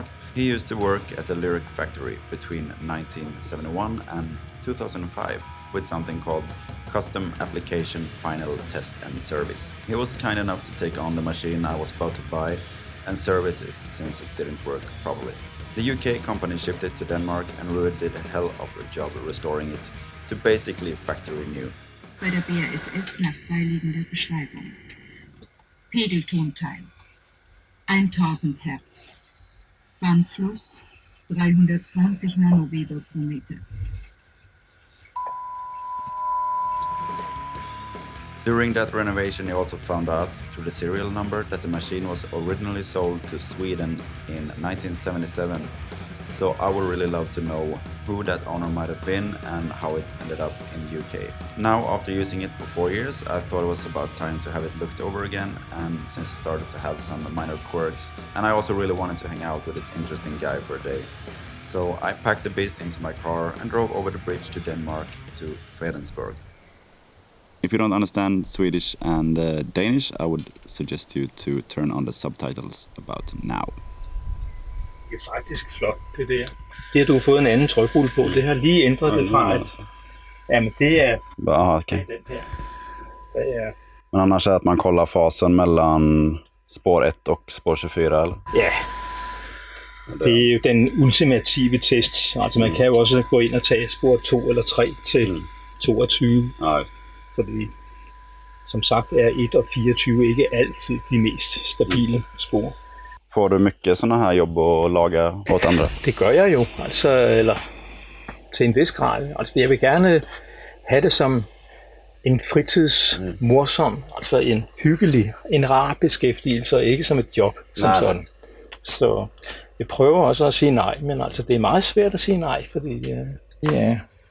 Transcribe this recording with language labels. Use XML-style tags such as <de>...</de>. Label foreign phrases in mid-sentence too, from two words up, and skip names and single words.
<en>He used to work at a Lyric factory between 1971 and 2005 with something called Custom Application Final Test and Service. He was kind enough to take on the machine I was about to buy and service it since it didn't work properly. The UK company shipped it to Denmark, and Rued did a hell of a job restoring it to basically factory new.</en> <de>Bei der BASF nach beiliegender Beschreibung. Pegeltonteil 1000 Hertz. Bandfluss 320 Nanoweber pro Meter.</de> <en>During that renovation, he also found out through the serial number that the machine was originally sold to Sweden in 1977. So I would really love to know who that owner might have been and how it ended up in UK. Now, after using it for 4 years, I thought it was about time to have it looked over again, and since it started to have some minor quirks, and I also really wanted to hang out with this interesting guy for a day. So I packed the beast into my car and drove over the bridge to Denmark to Fredensborg. If you don't understand Swedish and Danish, I would suggest you to turn on the subtitles about now.</en> <da>Det er faktisk flot, det der. Det har du fået en anden trykrulle på. Det har lige ændret det fra at... Jamen det er... Okay. Den her. Det er...</da> <sv>Men annars är att man kollar fasen mellan spår 1 och spår 24, eller?</sv> <da>Ja. Det er jo den ultimative test. Altså man kan jo også gå ind og tage spor 2 eller 3 til 22.</da> <sv>Ja, just.</sv> <da>Fordi som sagt er 1 og 24 ikke altid de mest stabile spor.</da> <sv>Får du mycket såna här jobb att laga åt andra?</sv> <da>Det gør jeg jo, altså, eller til en vis grad. Altså, jeg vil gerne have det som en fritidsmorsom, altså en hyggelig, en rar beskæftigelse, og ikke som et job som sådan. Så jeg prøver også at sige nej, men altså, det er meget svært at sige nej, fordi ja.</da>